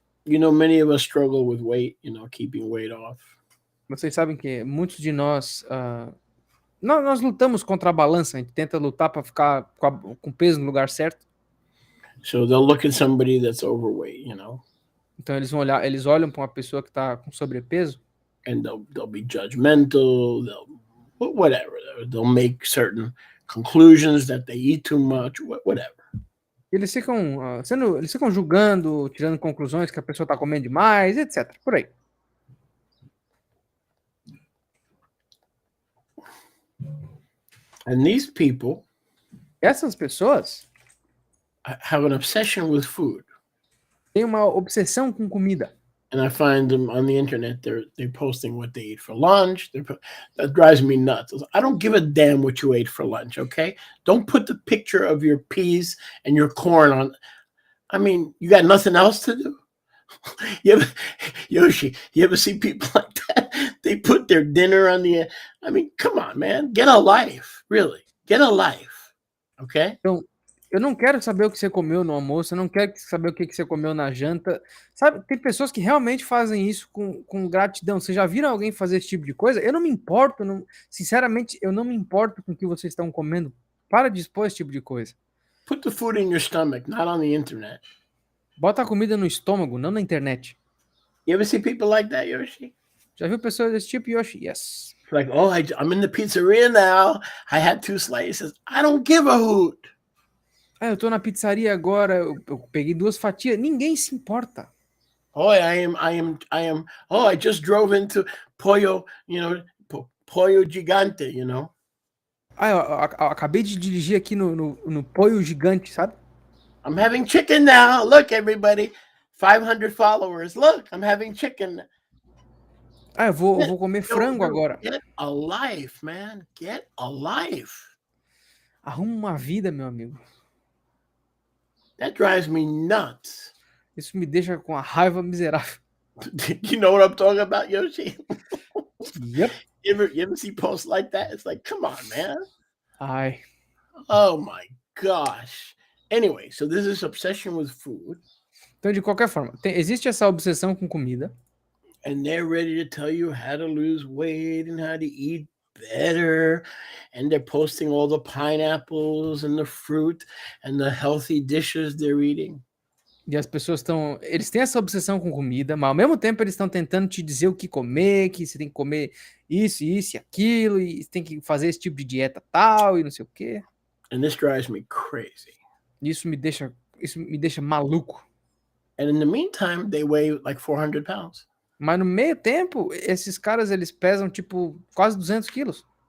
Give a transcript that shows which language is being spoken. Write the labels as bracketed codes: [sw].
[en] You know, many of us struggle with weight, keeping weight off. [pt] Vocês sabem que muitos de nós nós lutamos contra a balança, a gente tenta lutar para ficar com peso no lugar certo. [en] So they'll look at somebody that's overweight, [pt] Então eles olham para uma pessoa que está com sobrepeso. [en] And they'll be judgmental, whatever. They'll make certain conclusions that they eat too much, whatever. [pt] Eles ficam julgando, tirando conclusões que a pessoa está comendo demais, etc. Por aí. [en] And these people, [pt] essas pessoas, [en] have an obsession with food. [pt] Têm uma obsessão com comida. [en] And I find them on the internet. They're posting what they eat for lunch. That drives me nuts. I don't give a damn what you ate for lunch. Okay, don't put the picture of your peas and your corn on. I mean, you got nothing else to do. Yoshi, you ever see people like that? They put their dinner on the. I mean, come on, man, get a life. Really, get a life. Okay. [pt] Então, eu não quero saber o que você comeu no almoço, eu não quero saber o que você comeu na janta. Sabe, tem pessoas que realmente fazem isso com gratidão. Vocês já viram alguém fazer esse tipo de coisa? Eu não me importo, sinceramente, eu não me importo com o que vocês estão comendo. Para de expor esse tipo de coisa. [en] Put the food in your stomach, not on the internet. [pt] Bota a comida no estômago, não na internet. [en] You ever see people like that, Yoshi? [pt] Já viu pessoas desse tipo, Yoshi? [en] Yes. It's like, oh, I'm in the pizzeria now. I had 2 slices. I don't give a hoot. [pt] Eu tô na pizzaria agora, eu peguei 2 fatias, ninguém se importa. [en] Oh, I just drove into Pollo, Pollo Gigante, [pt] eu acabei de dirigir aqui no Pollo Gigante, sabe? [en] I'm having chicken now. Look, everybody, 500 followers. Look, I'm having chicken. [pt] Eu vou comer frango agora. [en] Get a life, man. Get a life. [pt] Arruma uma vida, meu amigo. [en] That drives me nuts. [pt] Isso me deixa com a raiva miserável. [en] You know what I'm talking about, Yoshi? Yep. You ever see posts like that? It's like, come on, man. Ai. Oh my gosh. Anyway, so there's this obsession with food, [pt] Então, de qualquer forma, existe essa obsessão com comida. [en] and they're ready to tell you how to lose weight and how to eat better. And they're posting all the pineapples and the fruit and the healthy dishes they're eating. [pt] E as pessoas estão. Eles têm essa obsessão com comida, mas ao mesmo tempo eles estão tentando te dizer o que comer, que você tem que comer isso, isso e aquilo, e você tem que fazer esse tipo de dieta tal, e não sei o quê. [en] And this drives me crazy. [pt] Isso me deixa maluco. [en] And in the meantime, they weigh like 400 pounds. [pt] Mas no meio tempo, esses caras eles pesam tipo quase 200 quilos.